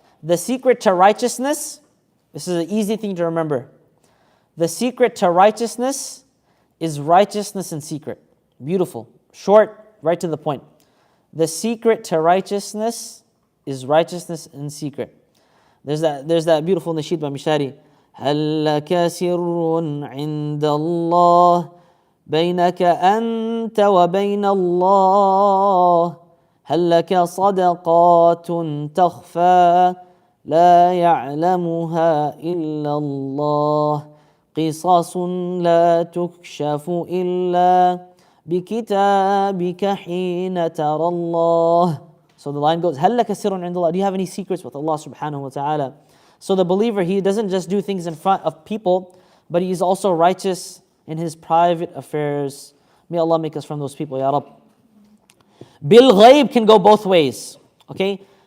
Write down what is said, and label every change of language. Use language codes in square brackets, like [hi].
[en] The secret to righteousness, this is an easy thing to remember. The secret to righteousness is righteousness in secret. Beautiful, short, right to the point. The secret to righteousness is righteousness in secret. There's that beautiful nasheed by Mishari. [ar] هل لك سر عند الله بينك أنت وبين الله هل لك صدقات تخفى لا يعلمها إلا الله قصص لا تكشف إلا بكتابك حين ترى الله. [en] So the line goes, [ar] هل لك سر عند الله. [en] Do you have any secrets with Allah subhanahu wa ta'ala? So the believer, he doesn't just do things in front of people, but he is also righteous in his private affairs. May Allah make us from those people, Ya Rab. Bil ghaib can go both ways. Okay?